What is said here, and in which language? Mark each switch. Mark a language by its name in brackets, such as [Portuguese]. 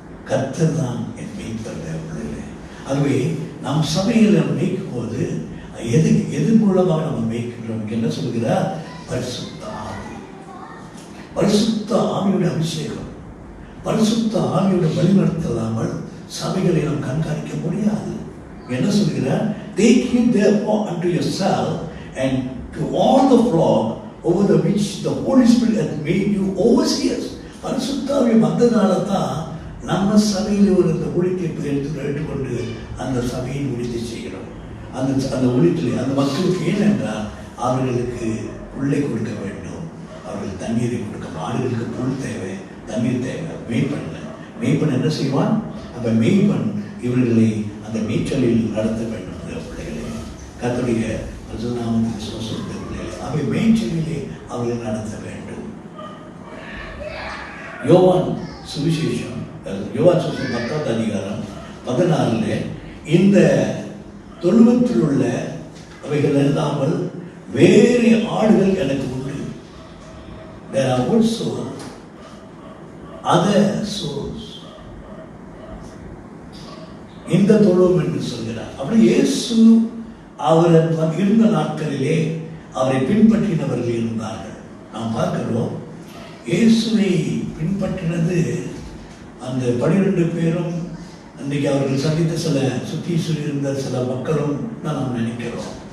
[Tamil] கர்த்தர் தான் என் மேய்ப்பர். பிள்ளைகளே, ஆகவே நாம் சபையில் மேய்க்கும் போது எது மூலமாக நம்ம மேய்க்கின்றோம்? என்ன சொல்கிறார்? பரிசுத்த ஆவி. பரிசுத்த ஆவியுடைய அபிஷேகம், பரிசுத்த ஆவியோட வழிநடத்தலாமல் சபைகளை நாம் கண்காணிக்க முடியாது. என்ன சொல்கிறார்? [English] Take you therefore unto yourself and to all the flock over the which the Holy Spirit hath made you overseers. [Tamil] பரிசுத்த ஆவி வந்ததால தான் நம்ம சபையில் ஒரு இந்த ஊழியத்தை எடுத்துக்கொண்டு அந்த சபையின் ஊழியத்தை செய்கிறோம். அந்த ஊழியத்தில் அந்த மக்களுக்கு ஏனென்றால் அவர்களுக்கு புல்லை கொடுக்க வேண்டும், அவர்கள் தண்ணீரை கொடுக்க. ஆடுகளுக்கு புல் தேவை, தண்ணீர் தேவை. மேய்ப்பன் என்ன செய்வான்? அப்ப மேய்ப்பன் இவர்களை அந்த மேய்ச்சலில் நடத்த வேண்டும். பிள்ளைகளே, கர்த்தருடைய பரிசுத்தநாமத்துக்கு ஸ்தோத்திரம். பிள்ளைகளே, அவை மேய்ச்சலிலே அவர்களை நடத்த வேண்டும். யோவான் சுவிசேஷம் 10வது அதிகாரம் 16 இந்த தொழுவத்தில் உள்ள அவைகள் இல்லாமல் வேறு ஆடுகள் எனக்கு உண்டு. [English] There are also other souls. [Tamil] இந்த தொழுவம் என்று சொல்கிறார். அப்படி இயேசு அவர் இருந்த நாட்களிலே அவரை பின்பற்றினவர்கள் இருந்தார்கள். நாம் பார்க்கிறோம், இயேசுவை பின்பற்றினது அந்த 12 பேரும், அன்றைக்கு அவர்கள் சந்தித்த சில சுற்றி இருந்த சில மக்களும் தான் நாம் நினைக்கிறோம்.